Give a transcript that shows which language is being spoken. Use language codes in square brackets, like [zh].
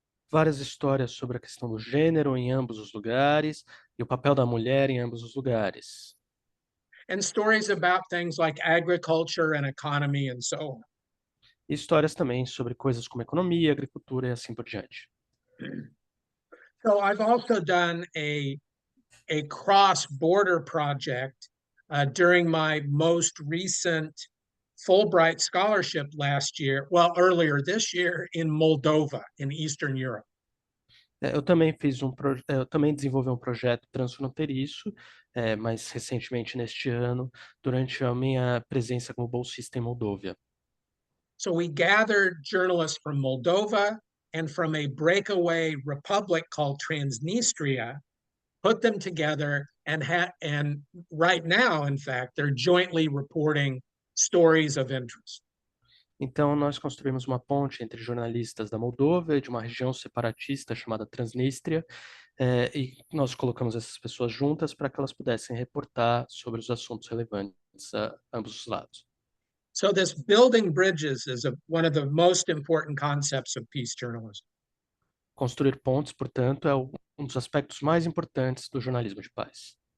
[pt] Várias histórias sobre a questão do gênero em ambos os lugares e o papel da mulher em ambos os lugares. [en] And stories about things like agriculture and economy and so on. [pt] E histórias também sobre coisas como economia, agricultura e assim por diante. [en] So I've also done a cross-border project during my most recent Fulbright scholarship last year, well, earlier this year in Moldova, in Eastern Europe. [pt] Eu também eu também desenvolvi um projeto transfronteiriço, mais recentemente neste ano, durante a minha presença como bolsista em Moldóvia. [en] So we gathered journalists from Moldova and from a breakaway republic called Transnistria, put them together, and right now, in fact, they're jointly reporting stories of interest. [pt] Então, nós construímos uma ponte entre jornalistas da Moldova e de uma região separatista chamada Transnistria, e nós colocamos essas pessoas juntas para que elas pudessem reportar sobre os assuntos relevantes a ambos os lados. [en] So this building bridges is one of the most important concepts of peace journalism. [pt] Construir pontes, portanto, é um dos aspectos mais importantes do jornalismo de paz.